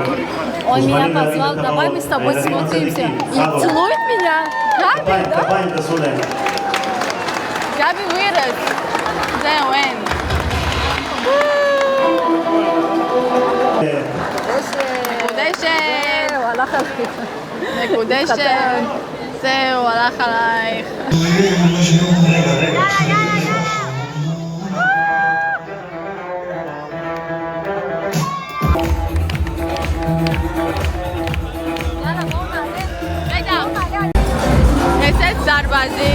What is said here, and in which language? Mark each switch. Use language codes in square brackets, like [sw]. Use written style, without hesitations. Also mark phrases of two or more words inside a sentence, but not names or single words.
[ru] Он меня позвал, давай мы с тобой смотримся. И целует меня. [he] כפיים, כפיים תעשו להם. גבי ווירס. זהו, אין. מקודשת. הלך עליך. מקודשת. זהו, הלך עלייך. [ka] ესეც დარბაზი.